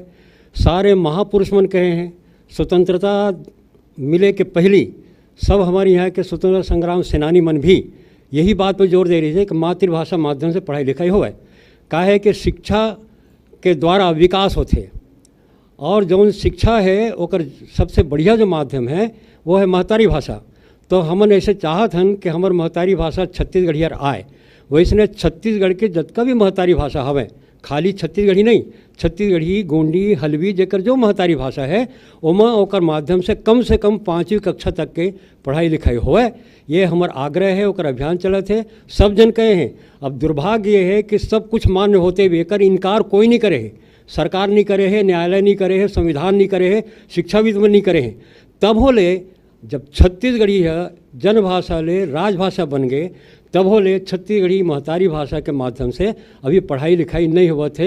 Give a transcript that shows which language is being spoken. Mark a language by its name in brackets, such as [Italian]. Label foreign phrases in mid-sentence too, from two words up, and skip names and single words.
[Chhattisgarhi] सारे महापुरुष मन कहे हैं, स्वतंत्रता मिले के पहली सब हमारे यहाँ के स्वतंत्रता संग्राम सेनानी मन भी यही बात पर जोर दे रही है कि मातृभाषा माध्यम से पढ़ाई लिखाई होवे। काहे कि शिक्षा के द्वारा विकास होते और जौन शिक्षा है ओकर सबसे बढ़िया जो माध्यम है वो है महतारी भाषा। तो हमन ऐसे चाहत हन कि हमार महतारी भाषा छत्तीसगढ़ियर आए। वैसने छत्तीसगढ़ के जितना भी महतारी भाषा हवे, खाली छत्तीसगढ़ी नहीं, छत्तीसगढ़ी, गोंडी, हल्बी जेकर जो महतारी भाषा है ओमा ओकर माध्यम से कम 5वीं कक्षा तक के पढ़ाई लिखाई होए। ये हमार आग्रह है, ओकर अभियान चलत है। सब जन कहे हैं। अब दुर्भाग्य ये है कि सब कुछ मान्य होते हुए एकर इनकार कोई नहीं करे है। सरकार नहीं करे है, न्यायालय नहीं करे है, संविधान नहीं करे है, शिक्षाविद नहीं करे हैं। तब हो ले जब छत्तीसगढ़ी है जनभाषा ले राजभाषा बन गए, तब हो ले छत्तीसगढ़ी महतारी भाषा के माध्यम से अभी पढ़ाई लिखाई नहीं हुआ थे।